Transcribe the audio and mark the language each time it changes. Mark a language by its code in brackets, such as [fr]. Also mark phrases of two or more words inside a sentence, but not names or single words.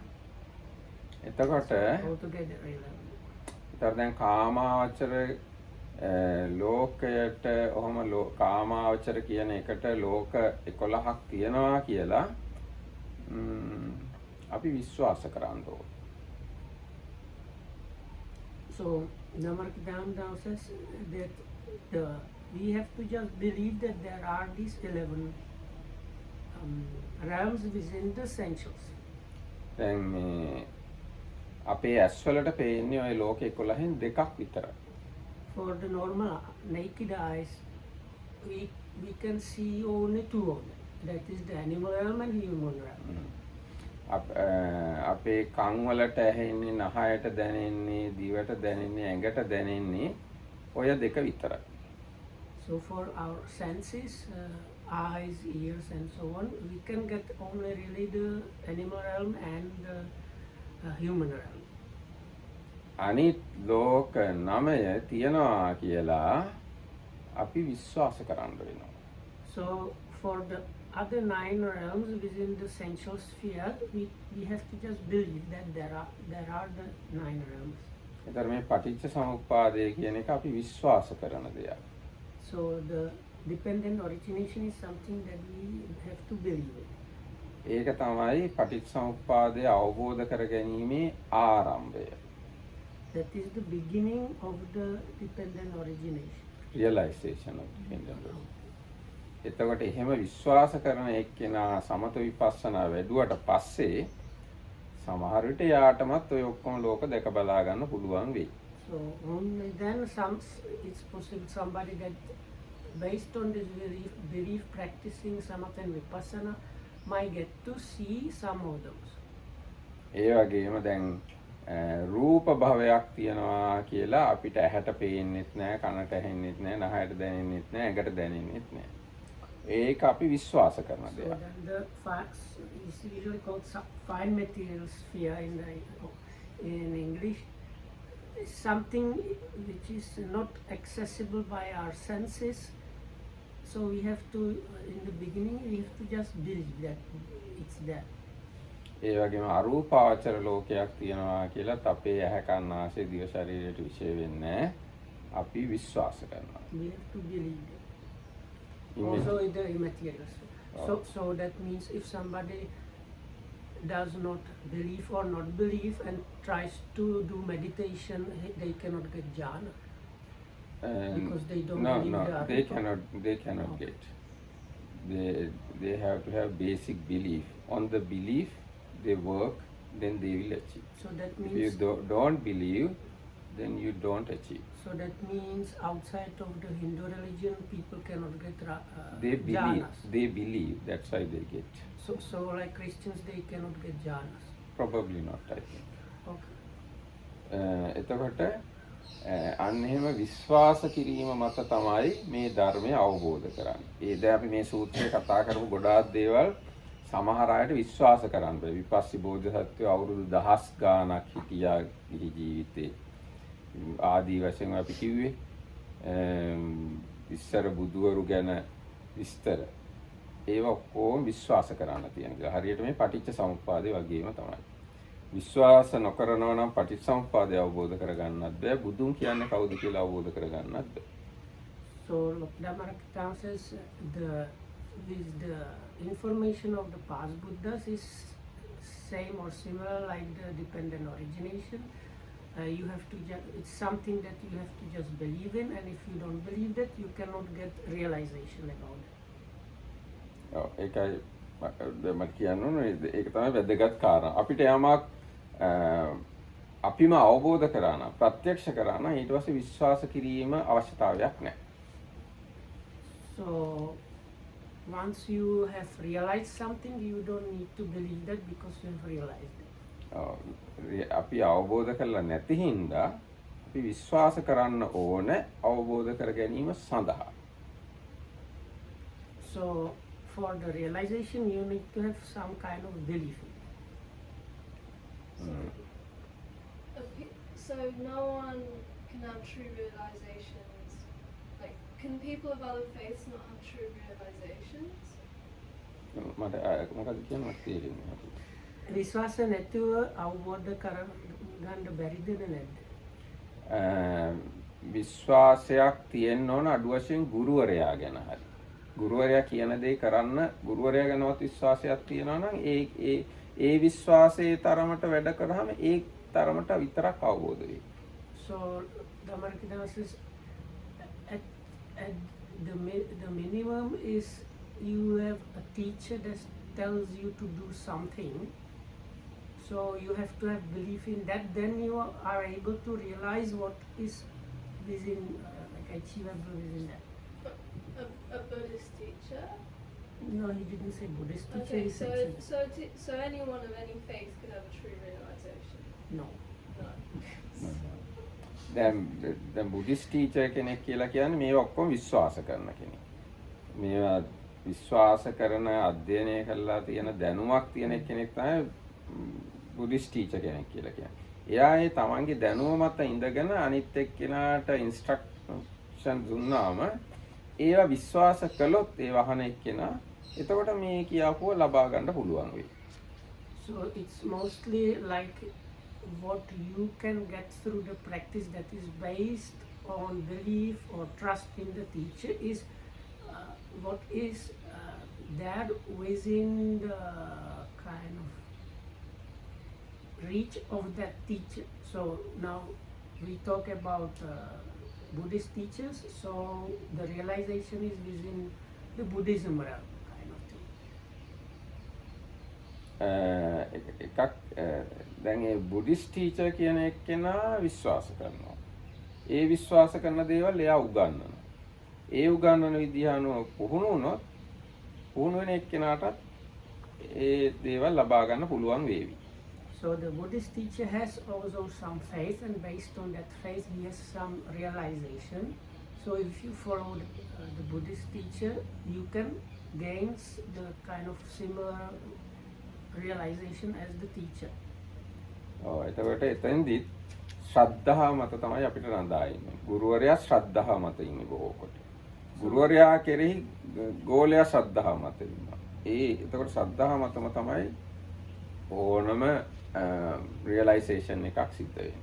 [si] එතකොට [en] Altogether 11. [si] ඒතර දැන් කාමාවචර ලෝකයට ඔහම කාමාවචර කියන එකට ලෝක 11ක් තියෙනවා කියලා අපි විශ්වාස කරන්න ඕනේ. [en] So Namarkadam says that we have to just believe that there are these 11 realms within the sensuals. [si] දැන් මේ අපේ ඇස් වලට පේන්නේ ওই ලෝක 11න් දෙකක් විතරයි. [en] For the normal naked eyes, we can see only 2 of them. That is the animal realm and human realm. [si] අපේ කන් වලට ඇහෙන්නේ, නහයට දැනෙන්නේ, දිවට දැනෙන්නේ, ඇඟට දැනෙන්නේ ඔය දෙක විතරයි. [en] So for our senses, eyes, ears and so on, we can get only really the animal realm and the human realm. [si] අනිත් ලෝක 9 තියනවා කියලා අපි විශ්වාස කරන්න වෙනවා. [en] So for the other 9 realms within the sensual sphere, we have to just believe that there are the 9 realms. [si] ඒතර මේ පටිච්ච සමුප්පාදය කියන එක අපි විශ්වාස කරන දෙයක්. [en] So the dependent origination is something that we have to believe in. [si] ඒක තමයි පටිච්ච සමුප්පාදය අවබෝධ කර ගැනීමේ ආරම්භය. [en] That is the beginning of the dependent origination. Realization of dependent origination. [si] එතකොට එහෙම විශ්වාස කරන එක්කෙනා සමත විපස්සනා වැඩුවට පස්සේ සමහර විට යාටමත් ඔය ඔක්කොම ලෝක දැක බලා ගන්න පුළුවන් වෙයි. [en] So only then it's possible somebody that based on this belief practicing samatha and vipassana might get to see some of those. [si] ඒ වගේම දැන් රූප භවයක් තියනවා කියලා අපිට ඇහැට පේන්නෙත් නැහැ, කනට ඇහෙන්නෙත් නැහැ, නහයට දැනෙන්නෙත් නැහැ, ඇඟට දැනෙන්නෙත් නැහැ. ඒක අපි විශ්වාස කරන So දෙයක්. [en] then the facts is usually called fine material sphere in English. Something which is not accessible by our senses. So we have to, in the beginning, we have to just believe that it's there. [si] ඒ වගේම අරූපාවචර ලෝකයක් තියනවා කියලාත් අපේ ඇහැ කන නාසය දිව ශරීරයට විශේෂ වෙන්නේ නැහැ. අපි විශ්වාස කරනවා. [en] We have to believe it. Also in the immaterial sphere. So that means if somebody does not believe or not believe and tries to do meditation, they cannot get jhana. Because they don't believe they cannot get. They have to have basic belief. On the belief they work, then they will achieve. So that means if you don't believe, then you don't achieve. So that means outside of the Hindu religion, people cannot get they believe. jhanas. They believe. That's why they get. So like Christians, they cannot get jhanas. Probably not, I think. Okay. [si] එතකොට අන්න එහෙම විශ්වාස කිරීම මත තමයි මේ ධර්මය අවබෝධ කරන්නේ. ඒ දැන් අපි මේ සූත්‍රයේ කතා කරපු ගොඩාක් දේවල් සමහර අයට විශ්වාස කරන්න බෑ. විපස්සී බෝධිසත්වෝ අවුරුදු 1000 ගාණක් හිටියා ගිහි ජීවිතේ. ආදී වශයෙන් අපි කිව්වේ ඉස්සර බුදුවරු ගැන විස්තර. ඒව ඔක්කොම විශ්වාස කරන්න තියෙන එක. හරියට මේ පටිච්ච සමුප්පාදේ වගේම තමයි. විශ්වාස නොකරනවා නම් පටිච්ච සමුප්පාදය අවබෝධ කරගන්නත් බෑ. බුදුන් කියන්නේ කවුද කියලා අවබෝධ කරගන්නත් බෑ. [en] So Dhammarakita says the information of the past Buddhas is same or similar like the dependent origination. You have to it's something that you have to just believe in, and if you don't believe that, you cannot get realization about it. [si] ඒකයි මම කියන්නේ ඒක තමයි වැදගත් කාරණා. අපිට යමක් අපිම අවබෝධ කරා නම් ප්‍රත්‍යක්ෂ කරා නම් ඊට පස්සේ විශ්වාස කිරීම අවශ්‍යතාවයක් නැහැ. [en] So once you have realized something, you don't need to believe that because you have realized it. [si] අපි අවබෝධ කරලා නැති හින්දා අපි විශ්වාස කරන්න ඕනේ අවබෝධ කර ගැනීම සඳහා. [en] So for the realization, you need to have some kind of belief. So no one can have true realizations. Like, can people of other faiths not have true realizations? [si] මට මොකක්ද කියන්නේ මට තේරෙන්නේ නැහැ. විශ්වාස නැතුව අවබෝධ කරගන්න බැරිද නැද්ද? විශ්වාසයක් තියෙන්න ඕන අඩු වශයෙන් ගුරුවරයා ගැන හරි. ගුරුවරයා කියන දේ කරන්න ගුරුවරයා ගැනවත් විශ්වාසයක් තියෙනවා නම් ඒ විශ්වාසයේ තරමට වැඩ කරාම ඒ තරමට විතරක් අවබෝධ වෙයි. [en] So Dhammarakita says at the minimum is you have a teacher that tells you to do something. So you have to have belief in that, then you are able to realize what is within, like achievable within that. A Buddhist teacher? No, he didn't say Buddhist teacher. Okay, He said so anyone of any faith could have a true realization? no. No. [si] දැන් [en] Buddhist teacher [si] කෙනෙක් කියලා කියන්නේ මේවා ඔක්කොම විශ්වාස කරන කෙනෙක්. මේවා විශ්වාස කරන අධ්‍යයනය කරලා තියෙන දැනුමක් තියෙන කෙනෙක් තමයි [en] Buddhist teacher [si] කෙනෙක් කියලා කියන්නේ. එයා ඒ තමන්ගේ දැනුම මත ඉඳගෙන අනිත් එක්කෙනාට ඉන්ස්ට්‍රක්ෂන් දුන්නාම ඒවා විශ්වාස කළොත් ඒ වහන එක්කෙනා එතකොට මේ කියාපුව ලබා ගන්න පුළුවන් වෙයි. [en] So it's mostly like what you can get through the practice that is based on belief or trust in the teacher is what is there within the kind of reach of that teacher. So now we talk about Buddhist teachers, so the realization is within the Buddhism realm kind of thing. [si] එකක් දැන් ඒ [en] Buddhist teacher [si] කියන එක්කෙනා විශ්වාස කරනවා. ඒ විශ්වාස කරන දේවල් එයා උගන්වනවා. ඒ උගන්වන විදිහ අනුව පුහුණු වුණොත් පුහුණු වෙන එක්කෙනාටත් ඒ දේවල් ලබා ගන්න පුළුවන් වේවි. [en] So the Buddhist teacher has also some faith, and based on that faith he has some realization. So if you follow the Buddhist teacher, you can gain the kind of similar realization as the teacher. [si] එතකොට එතෙන්දී ශ්‍රද්ධාව මත තමයි අපිට රඳා ඉන්නේ. ගුරුවරයා ශ්‍රද්ධාව මත ඉන්නේ බොහෝ කොට. ගුරුවරයා කෙරෙහි ගෝලයා ශ්‍රද්ධාව මත ඉන්නවා. එතකොට ශ්‍රද්ධාව මතම තමයි ඕනම realization එකක් සිද්ධ වෙන්නේ.